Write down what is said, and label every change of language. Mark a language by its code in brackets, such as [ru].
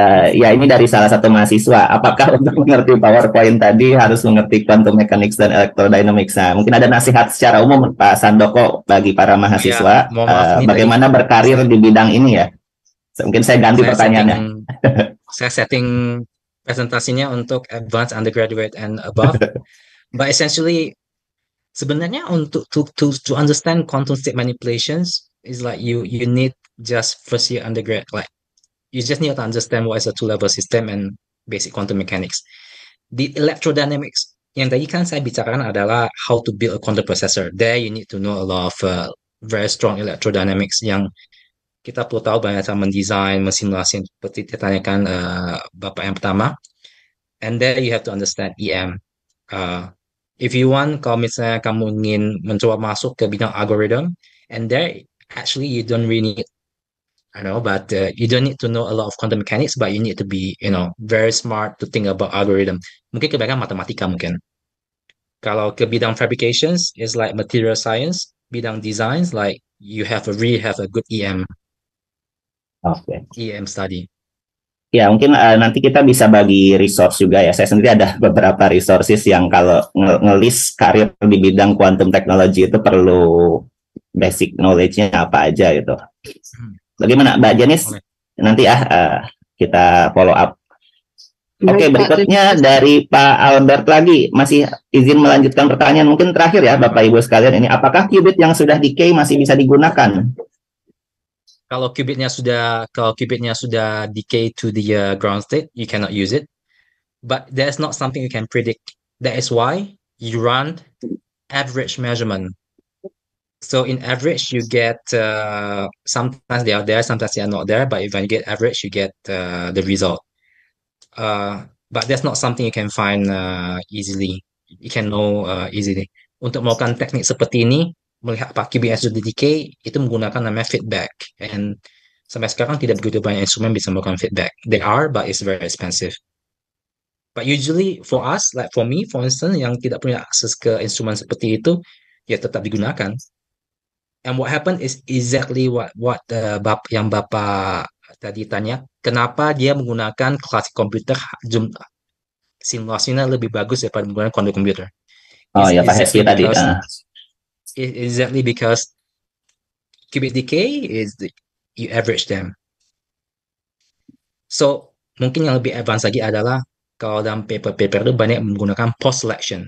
[id] Ya, ini dari salah satu mahasiswa. Apakah untuk mengerti PowerPoint tadi harus mengerti quantum mechanics dan electrodynamics? Nah, mungkin ada nasihat secara umum Pak Sandoko bagi para mahasiswa, bagaimana berkarir di bidang ini ya? Mungkin saya ganti pertanyaannya. Saya setting presentasinya untuk [en] advanced undergraduate and above. But essentially, [id] sebenarnya untuk [en] to understand quantum state manipulations is like you need just first year undergrad, like you just need to understand what is a two-level system and basic quantum mechanics. The electrodynamics [id] yang tadi kan saya bicarakan adalah [en] how to build a quantum processor. There you need to know a lot of very strong electrodynamics [id] yang kita perlu tahu banyak cara mendesain, mensimulasi seperti ditanyakan Bapak yang pertama. [en] And there you have to understand EM. If you want, [id] kalau misalnya kamu ingin mencoba masuk ke bidang [en] algorithm, and there actually you don't really need, I know, but you don't need to know a lot of quantum mechanics, but you need to be, very smart to think about algorithm. [id] Mungkin kebanyakan matematika mungkin. Kalau ke bidang fabrications, [en] is like material science. Bidang designs, like you really have a good EM. Okay. EM study. [id] Ya, mungkin nanti kita bisa bagi resource juga ya. Saya sendiri ada beberapa resources yang kalau ngelis karir di bidang quantum technology itu perlu basic knowledge-nya apa aja gitu. Bagaimana Mbak Janice? Nanti kita follow up. Oke, berikutnya dari Pak Albert lagi. Masih izin melanjutkan pertanyaan mungkin terakhir ya Bapak Ibu sekalian ini. Apakah qubit yang sudah decay masih bisa digunakan? Kalau qubitnya sudah [en] decay to the ground state, you cannot use it. But there's not something you can predict. That is why you run average measurement. So in average, you get sometimes they are there, sometimes they are not there. But if you get average, you get the result. But that's not something you can find easily. You can know easily. [id] Untuk melakukan teknik seperti ini, melihat apa qubit yang sudah decay, itu menggunakan namanya feedback. And sampai sekarang tidak begitu banyak instrumen bisa melakukan feedback. [en] They are, but it's very expensive. But usually for us, like for me, for instance, [id] yang tidak punya akses ke instrumen seperti itu, ya tetap digunakan. [en] And what happened is exactly what [id] yang Bapak tadi tanya, kenapa dia menggunakan classic computer, simulasinya lebih bagus daripada menggunakan quantum computer. Oh ya, Pak Heski tadi. [en] Exactly because qubit decay is you average them. [id] So mungkin yang lebih advance lagi adalah kalau dalam paper-paper itu banyak menggunakan post selection.